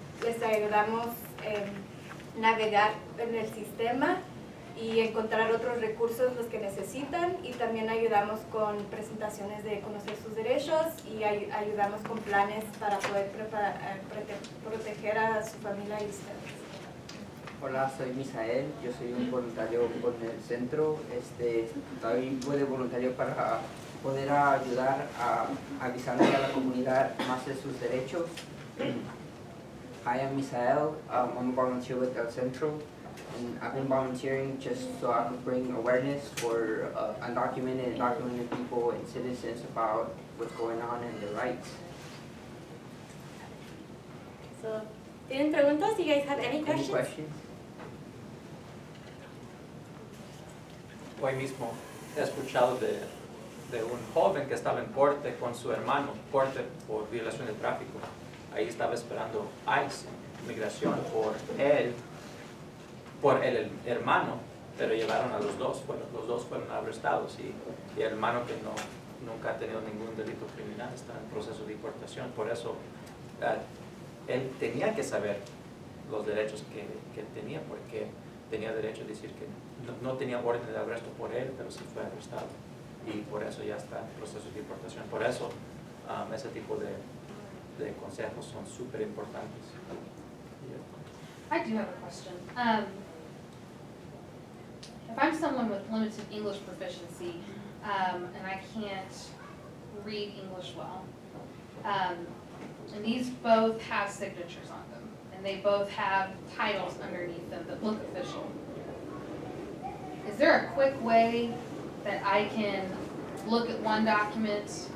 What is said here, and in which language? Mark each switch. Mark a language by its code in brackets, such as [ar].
[es] Les ayudamos a navegar en el sistema y encontrar otros recursos los que necesitan, y también ayudamos con presentaciones de conocer sus derechos, y ayudamos con planes para poder proteger a su familia y ustedes. Hola, soy Misael, yo soy un voluntario con el centro. Estoy de voluntario para poder ayudar a avisarle a la comunidad más de sus derechos. [en] Hi, I'm Misael. I'm a volunteer with El Centro, and I've been volunteering just so I could bring awareness for undocumented and documented people and citizens about what's going on and their rights. [es] So, ¿tienen preguntas? [en] Do you guys have any questions? Any questions? [es] Hoy mismo he escuchado de un joven que estaba en corte con su hermano, corte por violación de tráfico. Ahí estaba esperando ICE, inmigración, por el hermano, pero llevaron a los dos fueron arrestados, y el hermano, que nunca ha tenido ningún delito criminal, está en proceso de deportación. Por eso él tenía que saber los derechos que tenía, porque tenía derecho a decir que no tenía orden de arresto por él, pero sí fue arrestado, y por eso ya está en proceso de deportación. Por eso ese tipo de consejos son súper importantes. [en] I do have a question. If I'm someone with limited English proficiency, and I can't read English well, and these both have signatures on them, and they both have titles underneath them that look official, is there a quick way that I can look at one document?